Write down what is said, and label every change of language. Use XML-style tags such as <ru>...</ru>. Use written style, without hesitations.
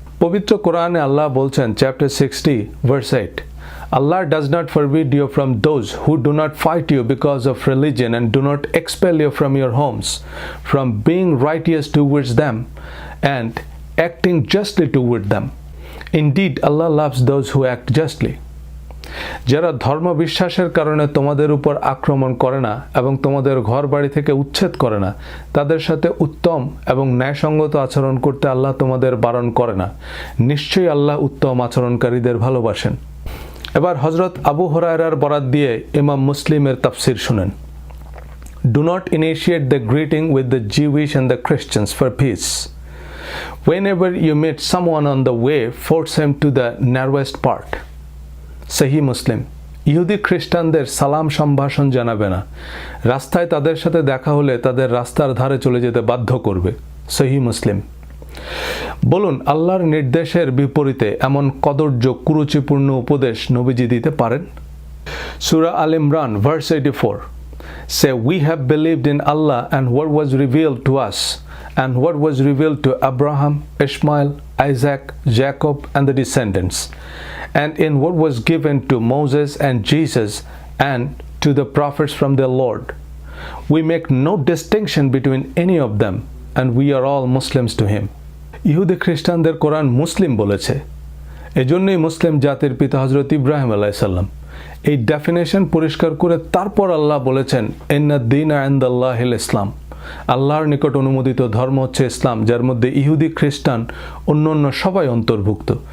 <bn>পবিত্র কোরআনে আল্লাহ বলছেন,</bn> <en>Chapter 60 verse 8, Allah does not forbid you from those who do not fight you because of religion and do not expel you from your homes, from being righteous towards them and acting justly toward them. Indeed, Allah loves those who act justly.</en> <bn>যারা ধর্ম বিশ্বাসের কারণে তোমাদের উপর আক্রমণ করে না এবং তোমাদের ঘর বাড়ি থেকে উচ্ছেদ করে না, তাদের সাথে উত্তম এবং ন্যায়সঙ্গত আচরণ করতে আল্লাহ তোমাদের বারণ করে না। নিশ্চয়ই আল্লাহ উত্তম আচরণকারীদের ভালোবাসেন। এবার হযরত আবু হুরায়রার বরাত দিয়ে ইমাম মুসলিমের তাফসির শুনেন।</bn> <en>Do not initiate the greeting with the Jewish and the Christians for peace. Whenever you meet someone on the way, force him to the narrowest part.</en> <bn>সহিহ মুসলিম। ইহুদি খ্রিস্টানদের সালাম সম্ভাষণ জানাবে না, রাস্তায় তাদের সাথে দেখা হলে তাদের রাস্তার ধারে চলে যেতে বাধ্য করবে। সহিহ মুসলিম। বলুন, আল্লাহর নির্দেশের বিপরীতে এমন কদর্য কুরুচিপূর্ণ উপদেশ নবীজি দিতে পারেন?</bn> <en>সূরা আল ইমরান verse 84, say we have believed in Allah and what was revealed to us and what was revealed to Abraham, Ishmael, Isaac, Jacob and the descendants, and in what was given to Moses and Jesus and to the prophets from their Lord. We make no distinction between any of them and we are all Muslims to him.</en> <bn>ইহুদি খ্রিস্টানদের কোরআন মুসলিম বলেছে, এজন্যই মুসলিম জাতির পিতা হযরত ইব্রাহিম আলাইহিস সালাম। এই definition পরিষ্কার করে তারপর আল্লাহ বলেছেন,</bn> <ar>ইন্নাদ দীনা ইনদাল্লাহিল ইসলাম,</ar> <bn>আল্লাহর নিকট অনুমোদিত ধর্ম হচ্ছে ইসলাম, যার মধ্যে ইহুদি খ্রিস্টান অন্যান্য সবাই অন্তর্ভুক্ত।</bn>